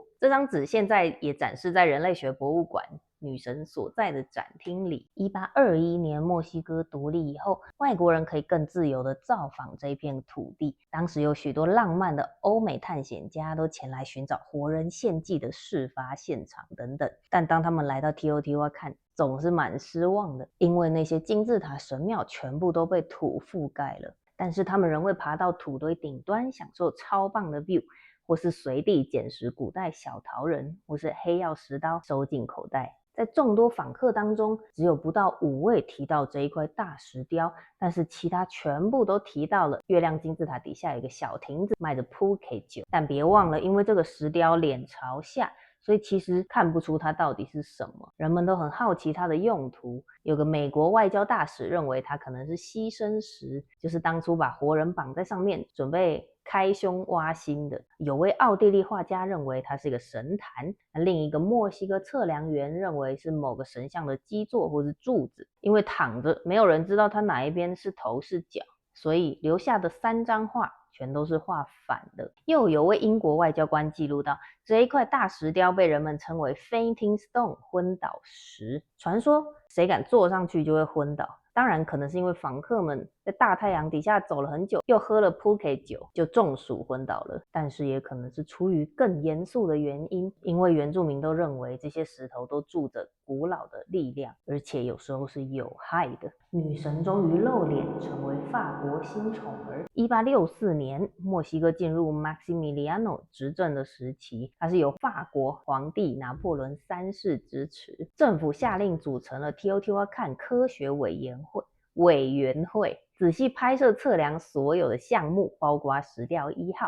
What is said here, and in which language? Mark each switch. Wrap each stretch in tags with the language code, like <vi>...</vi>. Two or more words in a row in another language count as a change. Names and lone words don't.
<zh>這張紙現在也展示在人類學博物館女神所在的展廳裡。1821年墨西哥獨立以後，外國人可以更自由地造訪這片土地。當時有許多浪漫的歐美探險家都前來尋找活人獻祭的事發現場等等。但當他們來到提歐提瓦坎，總是蠻失望的，因為那些金字塔神廟全部都被土覆蓋了。但是他們仍會爬到土堆頂端，享受超棒的 view， 或是隨地撿拾古代小陶人或是黑曜石刀收進口袋。在眾多訪客當中，只有不到5位提到這一塊大石雕，但是其他全部都提到了月亮金字塔底下有一個小亭子賣着 Phuket 酒。但別忘了，因為這個石雕臉朝下，所以其實看不出它到底是什麼，人們都很好奇它的用途。有個美國外交大使認為它可能是犧牲石，就是當初把活人綁在上面準備開胸挖心的。有位奧地利畫家認為它是一個神壇，另一個墨西哥測量員認為是某個神像的基座或是柱子，因為躺着沒有人知道它哪一邊是頭是腳，所以留下的3張畫全都是畫反的。又有位英國外交官記錄到，這一塊大石雕被人們稱為</zh> <en>Fainting Stone</en> <zh>昏倒石，傳說誰敢坐上去就會昏倒。當然可能是因為訪客們在大太陽底下走了很久，又喝了 Phuket 酒，就中暑昏倒了。但是也可能是出於更嚴肅的原因，因為原住民都認為這些石頭都住着古老的力量，而且有时候是有害的。女神終於露臉，成為法國新寵兒。1864年，墨西哥進入 Maximiliano 執政的時期，它是由法國皇帝拿破崙3世支持，政府下令組成了 Teotihuacan 科學委員會仔細拍攝測量所有的項目，包括石雕1號。</zh>